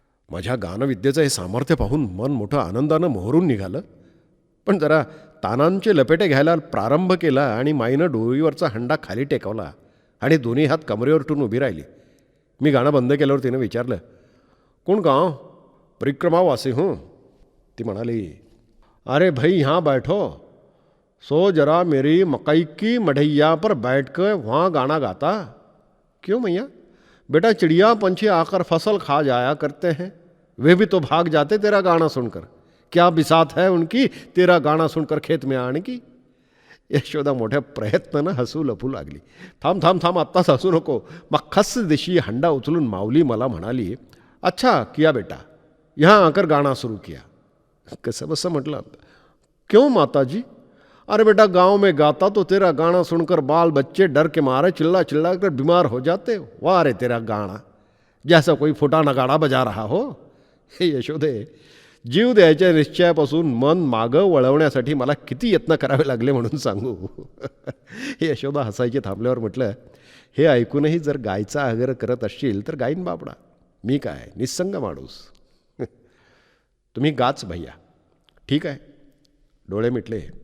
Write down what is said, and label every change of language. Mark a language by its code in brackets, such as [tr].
[mr] माझ्या गानविद्येचं हे सामर्थ्य पाहून मन मोठं आनंदानं मोहरून निघालं. पण जरा तानांचे लपेटे घ्यायला प्रारंभ केला आणि माईनं डोईवरचा हंडा खाली टेकवला आणि दोन्ही हात कमरेवर ठेवून उभी राहिली. मी गाणं बंद केल्यावर तिनं विचारलं, कोण गाँव? [hi] परिक्रमावासी हूँ. [mr] ती म्हणाली, [hi] अरे भाई यहाँ बैठो, सो जरा मेरी मकई की मढ़ैया पर बैठ कर वहाँ गाना गाता. क्यों मैया? बेटा चिड़िया पंछी आकर फसल खा जाया करते हैं, वे भी तो भाग जाते तेरा गाना सुनकर. क्या बिसात है उनकी तेरा गाना सुनकर खेत में आने की. [mr] यशोदा मोठ्या प्रयत्नानं हसू लपू लागली. थांब थांब थांब, आत्ताच हसू नको. मग खस दिशी हंडा उचलून माऊली मला म्हणाली, [hi] अच्छा किया बेटा, यहाँ आकर गाना सुरू किया. [mr] कसं बसं म्हटलं. [hi] क्यों माता जी? अरे बेटा गांव में गाता तो तेरा गाना सुनकर बाल बच्चे डर के मारे चिल्ला चिल्ला कर बीमार हो जाते. वाह रे तेरा गाना, जैसा कोई फुटा नगाड़ा बजा रहा हो. [mr] हे यशोदे, जीव द्यायच्या निश्चयापासून मन मागं वळवण्यासाठी मला किती यत्न करावे लागले म्हणून सांगू. यशोदा हसायची थांबल्यावर म्हटलं, हे ऐकूनही जर गायचा आग्रह करत असशील तर गाईन बापडा. मी काय निस्संग माणूस. तुम्ही गाच भैया. ठीक आहे. डोळे मिटले.